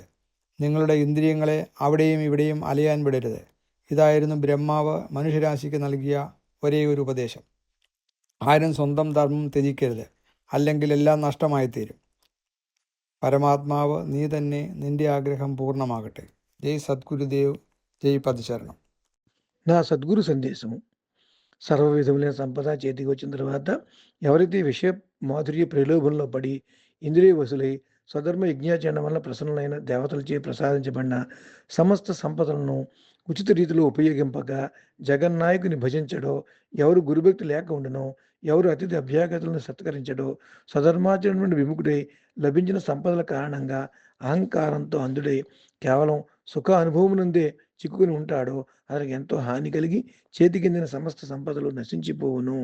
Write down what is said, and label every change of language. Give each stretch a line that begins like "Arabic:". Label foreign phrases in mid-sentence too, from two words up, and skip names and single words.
Malayalam: നിങ്ങളുടെ ഇന്ദ്രിയങ്ങളെ അവിടെയും ഇവിടെയും അലയാൻ വിടരുത്. ഇതായിരുന്നു ബ്രഹ്മാവ് മനുഷ്യരാശിക്ക് നൽകിയ ഒരേ ഒരു ഉപദേശം. ആരും സ്വന്തം ധർമ്മം ത്യജിക്കരുത്, അല്ലെങ്കിൽ എല്ലാം നഷ്ടമായിത്തീരും. പരമാത്മാവ് നീ തന്നെ, നിന്റെ ആഗ്രഹം പൂർണ്ണമാകട്ടെ.
Telugu: జై సద్గురుదేవ్, జై పదచరణం. నా సద్గురు సందేశము. సర్వ విధములైన సంపద చేతికి వచ్చిన తర్వాత ఎవరైతే విషయ మాధుర్య ప్రలోభంలో పడి ఇంద్రియ వశులై స్వధర్మ యజ్ఞాచరణ వల్ల ప్రసన్నులైన దేవతలచే ప్రసాదించబడిన సమస్త సంపదలను ఉచిత రీతిలో ఉపయోగింపక జగన్నాయకుని భజించడో, ఎవరు గురుభక్తి లేక ఉండనో, ఎవరు అతిథి అభ్యాగతులను సత్కరించడో, స్వధర్మాచరణ నుండి విముఖుడై లభించిన సంపదల కారణంగా అహంకారంతో అంధుడై కేవలం సుఖ అనుభవమునందే చిక్కుకుని ఉంటాడో అతనికి ఎంతో హాని కలిగి చేతికిందిన సమస్త సంపదలు నశించిపోవును.